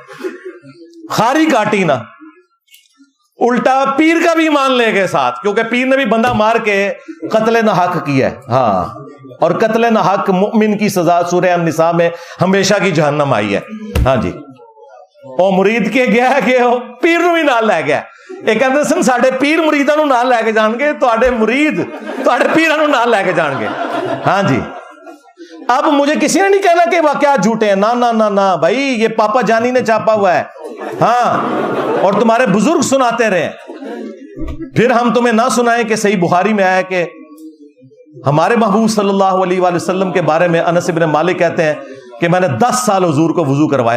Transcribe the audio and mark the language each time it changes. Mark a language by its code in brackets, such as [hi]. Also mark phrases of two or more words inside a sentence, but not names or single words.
[ur] خاری کاٹی نا، الٹا پیر کا بھی ایمان لے گئے ساتھ، کیونکہ پیر نے بھی بندہ مار کے قتل ناحق کیا ہے. ہاں، اور قتل ناحق مؤمن کی سزا سورہ النساء میں ہمیشہ کی جہنم آئی ہے. [pa] ہاں جی، او مرید کے گیا کہ وہ پیر نو بھی نال لے گیا. ایک کہتے سن ساڈے پیر مریداں نو نال لے کے جان گے، تواڈے مرید تواڈے پیراں نو نال لے کے جان گے. [ur] ہاں جی، اب مجھے کسی نے نہیں کہنا کہ واقعات جھوٹے ہیں. نہ نہ نہ نہ بھائی، یہ پاپا جانی نے چھاپا ہوا ہے. ہاں، اور تمہارے بزرگ سناتے رہے. پھر ہم تمہیں نہ سنائیں کہ صحیح بخاری میں آیا کہ ہمارے محبوب [ar] صلی اللہ علیہ وآلہ وسلم [ur] کے بارے میں انس بن مالک کہتے ہیں کہ میں نے 10 سال حضور کو وضو کروایا.